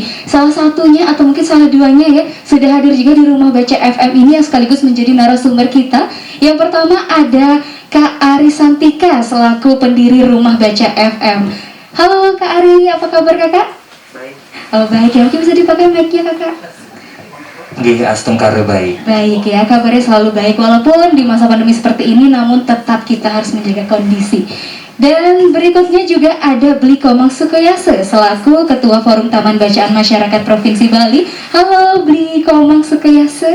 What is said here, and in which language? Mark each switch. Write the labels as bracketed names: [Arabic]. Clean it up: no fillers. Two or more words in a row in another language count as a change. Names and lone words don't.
[Indonesian] Salah satunya atau mungkin salah duanya ya, sudah hadir juga di Rumah Baca FM ini yang sekaligus menjadi narasumber kita. Yang pertama ada Kak Ari Santika selaku pendiri Rumah Baca FM. Halo Kak Ari, apa kabar kakak? Baik. Oh baik ya, mungkin bisa dipakai mic-nya kakak? Nggih, astung kare baik. Baik ya, kabarnya selalu baik walaupun di masa pandemi seperti ini, namun tetap kita harus menjaga kondisi. Dan berikutnya juga ada Bli Komang Sukoyase selaku Ketua Forum Taman Bacaan Masyarakat Provinsi Bali. Halo Bli Komang Sukoyase.